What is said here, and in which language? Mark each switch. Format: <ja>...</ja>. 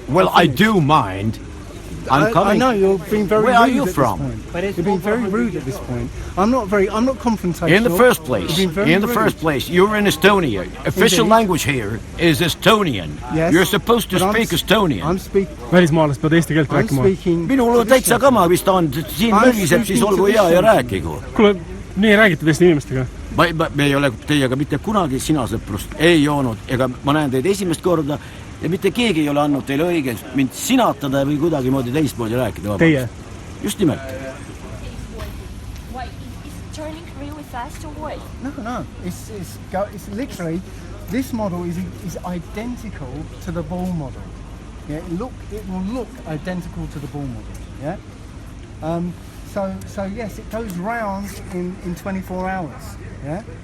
<en>Well, I do mind. I'm coming. I know you're being very rude. Where are you from? You're being very rude at this point. I'm not confrontational. In the first place, you're in Estonia. Official language here is Estonian. Yes, you're supposed to speak Estonian. I'm speaking.</en> <et>Välismaalased peavad eesti keelt rääkima. Minul on täitsa kama vist on, siin möliseb, siis olgu hea ja rääkigu. Kuule, nii räägite teiste inimestega? Me ei ole teiega mitte kunagi sinasõprust ei joonud, ega ma näen teid esimest korda ja mitte keegi ei ole andnud teile õigest mind sinatada või kuidagimoodi teistmoodi rääkida. Teie? Just nimelt.</et> <en>Wait, is it turning really fast or what? No. It's literally, this model is identical to the ball model. Yeah, it will look identical to the ball model. Yeah. So yes, it goes round in 24 hours. Yeah.</en>